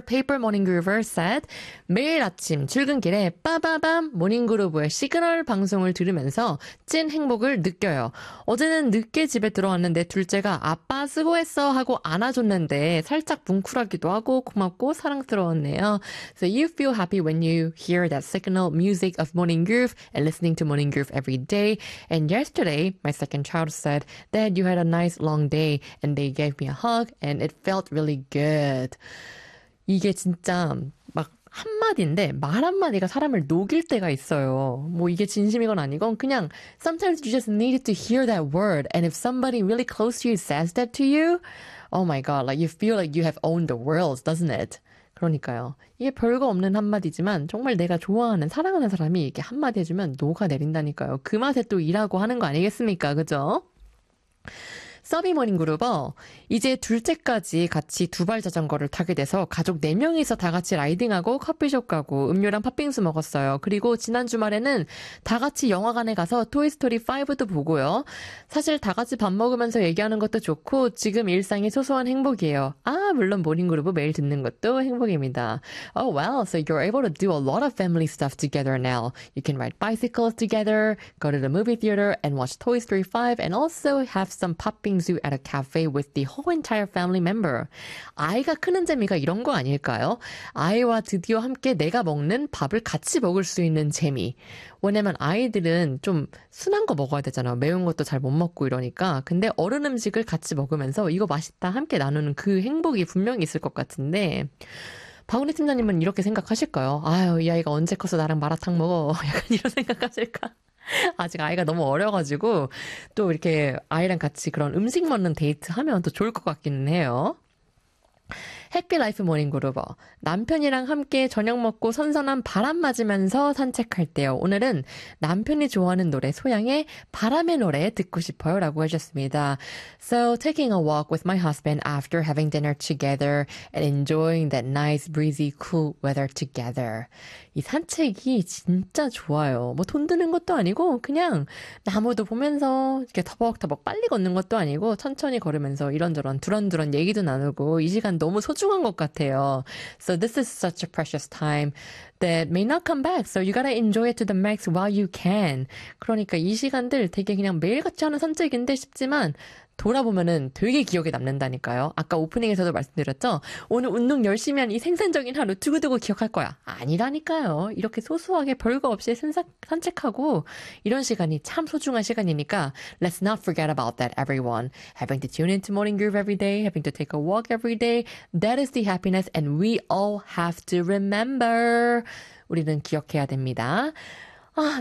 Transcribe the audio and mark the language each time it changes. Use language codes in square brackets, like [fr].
[ko] Paper Morning Groover [en] said [ko] 매일 아침 출근길에 빠바밤 모닝그룹의 시그널 방송을 들으면서 찐 행복을 느껴요. 어제는 늦게 집에 들어왔는데 둘째가 아빠 수고했어 하고 안아줬는데 살짝 뭉클하기도 하고 고맙고 사랑스러웠네요. [en] So you feel happy when you hear that signal music of Morning Groove and listening to Morning Groove every day. And yesterday, my second child said that you had a nice long day and they gave me a hug and it felt really good. [ko] 이게 진짜 막 한마디인데 말 한마디가 사람을 녹일 때가 있어요. 뭐 이게 진심이건 아니건 그냥 [en] Sometimes you just needed to hear that word and if somebody really close to you says that to you, oh my god, like you feel like you have owned the world, doesn't it? [ko] 그러니까요. 이게 별거 없는 한마디지만 정말 내가 좋아하는, 사랑하는 사람이 이렇게 한마디 해주면 녹아내린다니까요. 그 맛에 또 일하고 하는 거 아니겠습니까? 그죠? 서비 모닝 그룹어, 이제 둘째까지 같이 두발 자전거를 타게 돼서 가족 4명이서 다 같이 라이딩하고 커피숍 가고 음료랑 팥빙수 먹었어요. 그리고 지난 주말에는 다 같이 영화관에 가서 토이스토리 5도 보고요. 사실 다 같이 밥 먹으면서 얘기하는 것도 좋고 지금 일상의 소소한 행복이에요. 아, 물론 모닝 그룹 매일 듣는 것도 행복입니다. [en] Oh, well, so you're able to do a lot of family stuff together now. You can ride bicycles together, go to the movie theater and watch Toy Story 5, and also have some pop Zoo at a cafe with the whole entire family member. [ko] 아이가 크는 재미가 이런 거 아닐까요? 아이와 드디어 함께 내가 먹는 밥을 같이 먹을 수 있는 재미. 왜냐면 아이들은 좀 순한 거 먹어야 되잖아요. 매운 것도 잘못 먹고 이러니까. 근데 어른 음식을 같이 먹으면서 이거 맛있다 함께 나누는 그 행복이 분명히 있을 것 같은데. 박은혜 팀장님은 이렇게 생각하실까요? 아유, 이 아이가 언제 커서 나랑 마라탕 먹어. 약간 이런 생각하실까? 아직 아이가 너무 어려가지고 또 이렇게 아이랑 같이 그런 음식 먹는 데이트 하면 또 좋을 것 같기는 해요. 해피 라이프 모닝 그루버. 남편이랑 함께 저녁 먹고 선선한 바람 맞으면서 산책할 때요. 오늘은 남편이 좋아하는 노래 소양의 바람의 노래 듣고 싶어요 라고 해주셨습니다. [en] So taking a walk with my husband after having dinner together and enjoying that nice breezy cool weather together. [ko] 이 산책이 진짜 좋아요. 뭐돈 드는 것도 아니고 그냥 나무도 보면서 이렇게 터벅터벅 빨리 걷는 것도 아니고 천천히 걸으면서 이런저런 두런두런 얘기도 나누고 이 시간 너무 소중한 것 같아요. [en] So this is such a precious time that may not come back. So you gotta enjoy it to the max while you can. [ko] 그러니까 이 시간들 되게 그냥 매일같이 하는 산책인데 싶지만 돌아보면은 되게 기억에 남는다니까요. 아까 오프닝에서도 말씀드렸죠? 오늘 운동 열심히 한이 생산적인 하루 두고두고 기억할 거야. 아니라니까요. 이렇게 소소하게 별거 없이 산책하고 이런 시간이 참 소중한 시간이니까. [en] Let's not forget about that, everyone. Having to tune into Morning Groove every day, having to take a walk every day, that is the happiness and we all have to remember. [ko] 우리는 기억해야 됩니다. [en] 아,